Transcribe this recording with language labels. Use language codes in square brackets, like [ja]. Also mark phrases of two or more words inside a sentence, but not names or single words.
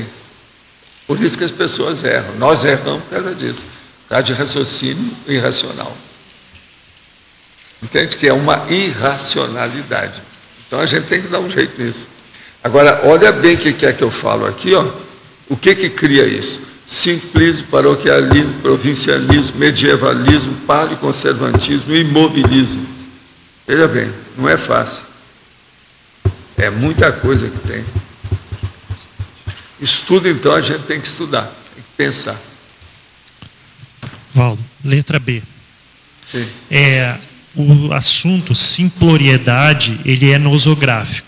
[pt] Por isso que as pessoas erram. Nós erramos por causa disso. Por causa de raciocínio irracional. Entende? Que é uma irracionalidade. Então a gente tem que dar um jeito nisso. Agora, olha bem o que é que eu falo aqui, ó. O que cria isso? Simplismo, paroquialismo, provincialismo, medievalismo, paleoconservantismo, imobilismo. Veja bem, não é fácil. É muita coisa que tem. Estudo, então, a gente tem que estudar, tem que pensar. Valdo, letra B. Sim. O assunto simploriedade, ele é nosográfico.